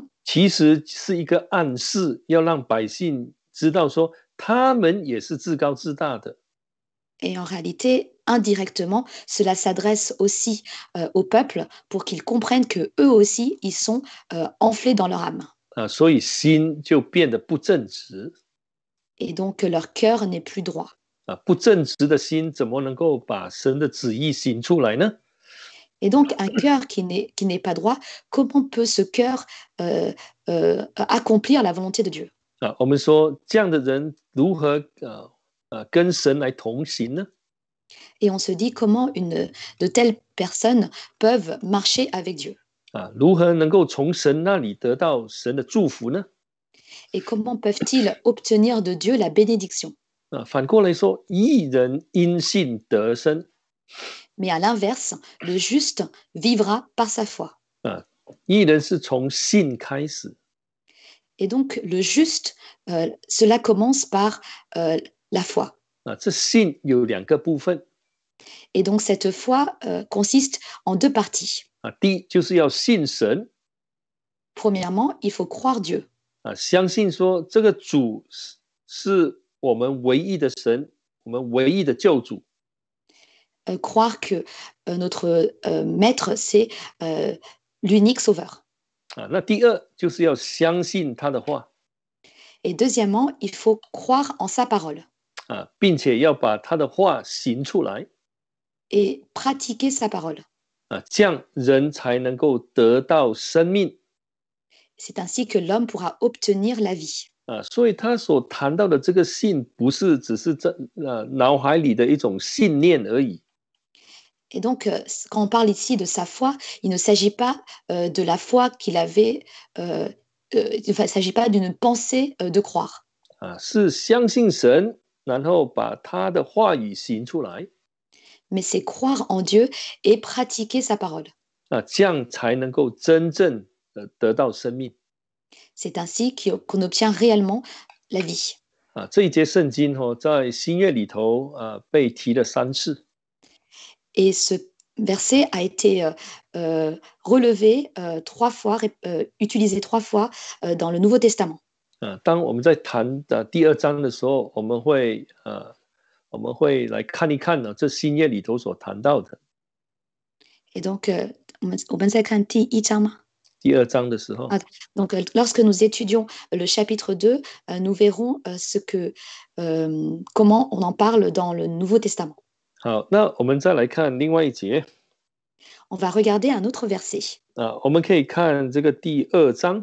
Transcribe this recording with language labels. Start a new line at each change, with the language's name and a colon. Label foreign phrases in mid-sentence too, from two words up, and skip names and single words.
Chinese: 其实是一个暗示，要让百姓知道说，他们也是自高自大的。
French: et en réalité, indirectement, cela s'adresse aussi au peuple pour qu'ils comprennent que eux aussi, ils sont enflés dans leur âme.
Chinese: 所以心就变得不正直。
French: Et donc leur cœur n'est plus droit.
Chinese: 不正直的心怎么能够把神的旨意行出来呢？
French: Et donc un cœur qui n'est pas droit, comment peut ce cœur accomplir la volonté de Dieu?
Chinese: 我们说这样的人如何跟神来同行呢？
French: Et on se dit comment de telles personnes peuvent marcher avec Dieu.
Chinese: 如何能够从神那里得到神的祝福呢？
French: Et comment peuvent-ils obtenir de Dieu la bénédiction?
Chinese: 反过来说，义人因信得生。
French: Mais à l'inverse, le juste vivra par sa foi.
Chinese: 义人是从信开始。
French: Et donc le juste, cela commence par la foi.
Chinese: 这信有两个部分。
French: Et donc cette foi consiste en deux parties.
Chinese: 第一就是要信神。
French: Premièrement, il faut croire Dieu.
Chinese: 相信说这个主是我们唯一的神，我们唯一的救主。
French: Croire que notre maître, c'est l'unique sauveur.
Chinese: 那第二就是要相信他的话。
French: Et deuxièmement, il faut croire en sa parole.
Chinese: 并且要把他的话行出来。
French: Et pratiquer sa parole.
Chinese: 这样人才能够得到生命。
French: C'est ainsi que l'homme pourra obtenir la vie.
Chinese: 所以他所谈到的这个信，不是只是脑海里的一种信念而已。
French: Et donc, quand on parle ici de sa foi, il ne s'agit pas de la foi qu'il avait, il ne s'agit pas d'une pensée de croire.
Chinese: 是相信神，然后把他的话语行出来。
French: Mais c'est croire en Dieu et pratiquer sa parole.
Chinese: 这样才能够真正得到生命。
French: C'est ainsi qu'on obtient réellement la vie.
Chinese: 这一节圣经在新约里头被提了3次。
French: Et ce verset a été relevé 3 fois, utilisé 3 fois dans le Nouveau Testament.
Chinese: 当我们在谈第2章的时候，我们会来看一看这新约里头所谈到的。
French: Et donc,
Chinese: 我们在看第1章吗？第2章的时候。
French: Donc, lorsque nous étudions le chapitre 2, nous verrons comment on en parle dans le Nouveau Testament.
Chinese: 好，那我们再来看另外一节。
French: On va regarder un autre verset.
Chinese: 我们可以看这个第2章。